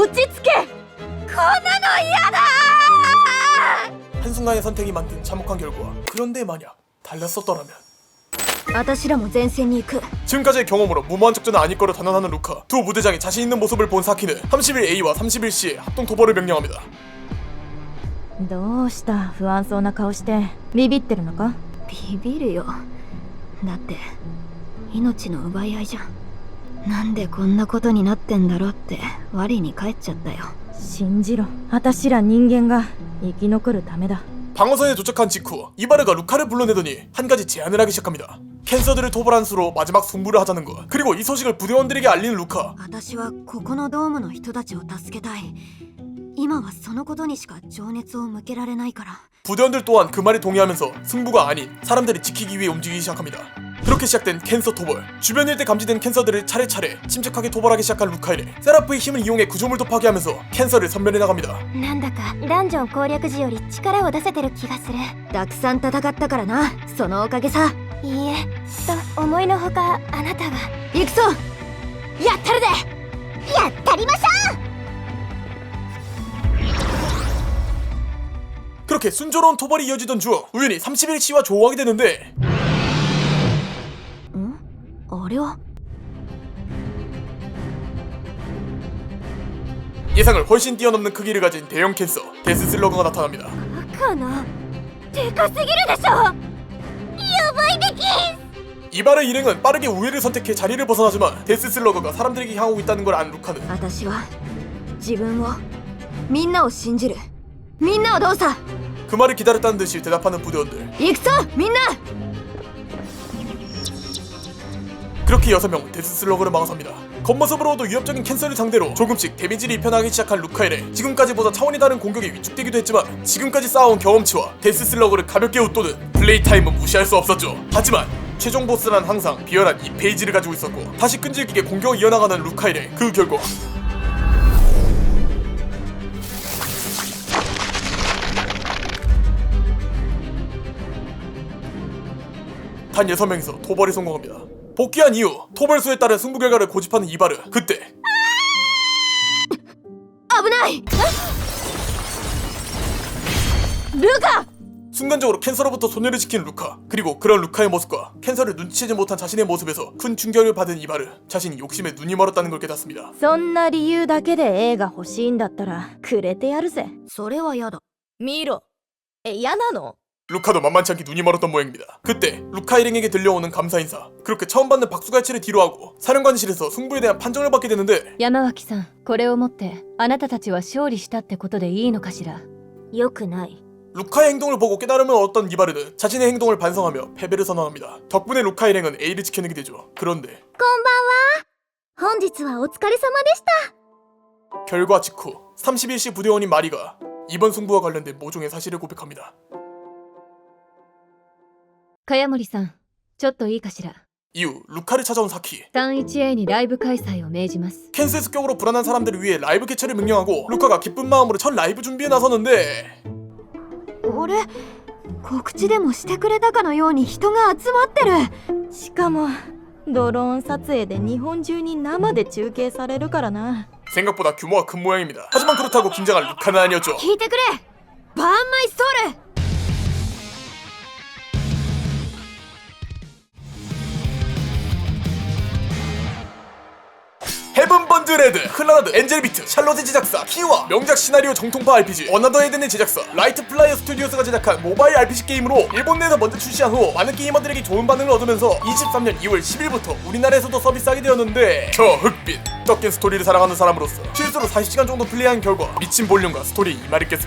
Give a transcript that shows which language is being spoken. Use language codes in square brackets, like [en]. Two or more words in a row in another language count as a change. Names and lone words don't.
[ja] 落ち着け。こんなの嫌だ。 [ko] 한순간의 선택이 만든 참혹한 결과. 그런데 만약 달랐었더라면. [ja] 私らも前線に行く。 [ko] 지금까지의 경험으로 무모한 작전은 아닐 거로 단언하는 루카. 두 부대장이 자신 있는 모습을 본 사키는 31A와 31C의 합동 도발을 명령합니다. [ja] どうした不安そうな顔してビビってるのか。ビビるよ。だって命の奪い合いじゃん。なんでこんなことになってんだろうって我に返っちゃったよ。信じろ。私ら人間が生き残るためだ。 [ko] 방어선에 도착한 직후 이바르가 루카를 불러내더니 한 가지 제안을 하기 시작합니다. 캔서들을 토벌한 수로 마지막 승부를 하자는 것. 그리고 이 소식을 부대원들에게 알리는 루카. [ja] 私はここのドームの人たちを助けたい。今はそのことにしか情熱を向けられないから。 [ko] 부대원들 또한 그 말에 동의하면서 승부가 아닌 사람들을 지키기 위해 움직이기 시작합니다. 그렇게 시작된 캔서 토벌. 주변 일대 감지된 캔서들을 차례차례 침착하게 토벌하기 시작한 루카 일행. 세라프의 힘을 이용해 구조물도 파괴하면서 캔서를 섬멸해 나갑니다. [ja] なんだかダンジョン攻略時より力を出せてる気がする。たくさん戦ったからな。そのおかげさ。いいえ、と思いのほかあなたが。行くぞ。やったるで。やったりましょ [ko] 그렇게 순조로운 토벌이 이어지던 중 우연히 31C와 조우하게 되는데 [ja] あれは [ko] 예상을 훨씬 뛰어넘는 크기를 가진 대형 캔서 데스슬러그가 나타납니다. [ja] かな。でかすぎるでしょ。やばいでき。 [ko] 이바르 일행은 빠르게 우회를 선택해 자리를 벗어나지만 데스슬러그가 사람들에게 향하고 있다는 걸 안 루카는 [ja] 私は自分をみんなを信じる。みんなをどうさ。 [ko] 그 말을 기다렸다는 듯이 대답하는 부대원들. [ja] 行くぞみんな。 [ko] 그렇게 6명은 데스슬러그를 막아섭니다. 겉모습으로도 위협적인 캔서를 상대로 조금씩 데미지를 입혀나가기 시작한 루카 일행. 지금까지보다 차원이 다른 공격에 위축되기도 했지만 지금까지 쌓아온 경험치와 데스슬러그를 가볍게 웃도는 플레이 타임은 무시할 수 없었죠. 하지만 최종 보스란 항상 비열한 이 페이지를 가지고 있었고 다시 끈질기게 공격을 이어나가는 루카 일행. 그 결과 단 6명이서 토벌에 성공합니다. 복귀한 이후 토벌수에 따른 승부 결과를 고집하는 이바르. 그때 [ja] 危ない。ルカ。 [ko] 순간적으로 캔서로부터 소녀를 지킨 루카. 그리고 그런 루카의 모습과 캔서를 눈치채지 못한 자신의 모습에서 큰 충격을 받은 이바르. 자신이 욕심에 눈이 멀었다는 걸 깨닫습니다. [ja] そんな理由だけで A が欲しいんだったらくれてやるぜ。それは嫌だ。見ろ。嫌なの？ [ko] 루카도 만만치 않게 눈이 멀었던 모양입니다. 그때 루카 일행에게 들려오는 감사 인사. 그렇게 처음 받는 박수갈채를 뒤로하고 사령관실에서 승부에 대한 판정을 받게 되는데 [ja] 山脇さん、これをもってあなたたちは勝利したってことでいいのかしら。よくない。 [ko] 루카의 행동을 보고 깨달음을 얻었던 이바르는 자신의 행동을 반성하며 패배를 선언합니다. 덕분에 루카 일행은 A를 지켜내게 되죠. 그런데 [ja] こんばんは。本日はお疲れ様でした。 [ko] 결과 직후 31C 부대원인 마리가 이번 승부와 관련된 모종의 사실을 고백합니다. [ja] 茅森さん、ちょっといいかしら。 [ko] 이후 루카를 찾아온 사키. [ja] 31A にライブ開催を命じます。 [ko] 캔슬 습격으로 불안한 사람들을 위해 라이브 개최를 명령하고 루카가 기쁜 마음으로 첫 라이브 준비에 나서는데 [ja] あれ、告知でもしてくれたかのように人が集まってる。しかもドローン撮影で日本中に生で中継されるからな。 [ko] 생각보다 규모가 큰 모양입니다. 하지만 그렇다고 긴장할 루카는 아니었죠. [ja] 聞いてくれ。バーンマイソウル。 [ko] 헤븐 번드 레드, 클라나드, 엔젤비트, 샬롯의 제작사, 키와 명작 시나리오 정통파 RPG 어나더 헤든의 제작사 라이트 플라이어 스튜디오스가 제작한 모바일 RPG 게임으로 일본 내에서 먼저 출시한 후 많은 게이머들에게 좋은 반응을 얻으면서 23년 2월 10일부터 우리나라에서도 서비스하게 되었는데 저 흑빈 꺾인 스토리를 사랑하는 사람으로서 실수로 40시간 정도 플레이한 결과 미친 볼륨과 스토리에 이말했겠습니다.